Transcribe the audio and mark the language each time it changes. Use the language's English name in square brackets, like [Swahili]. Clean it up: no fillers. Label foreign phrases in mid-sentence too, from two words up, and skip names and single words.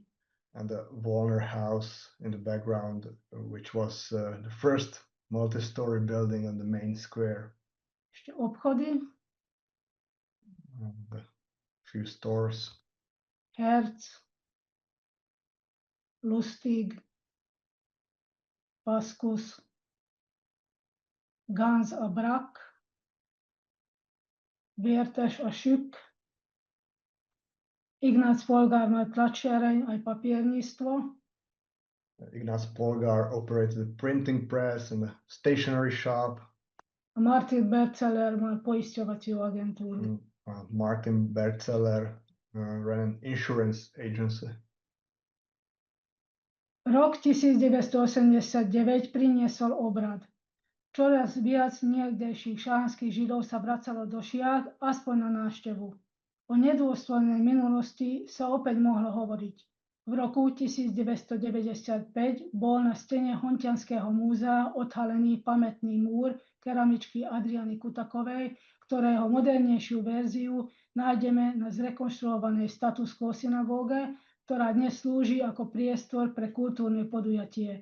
[English] And the Wollner house in the background, which was the first multi-story building on the main square. [Slovak] Ešte obchody. [English] A few stores. [Slovak] Herz, Lustig, Paskus, Ganz a Brak, Vértes a Sük, Ignác Polgár mal tlačiareň aj papierníctvo. [English] Ignác Polgár operated a printing press and a stationery shop. [Slovak] A Martin Berzeller mal poisťovaciu agentúru. [English] Martin Berzeller ran an insurance agency. [Slovak] Rok 1989 priniesol obrad. Čoraz viac niekdejších šahanských židov sa vracalo do Šiach, aspoň na návštevu. O nedôstojnej minulosti sa opäť mohlo hovoriť. V roku 1995 bol na stene Hontianského múzea odhalený pamätný múr keramičky Adriany Kutakovej, ktorého modernejšiu verziu nájdeme na zrekonštruovanej status quo synagóge, ktorá dnes slúži ako priestor pre kultúrne podujatie.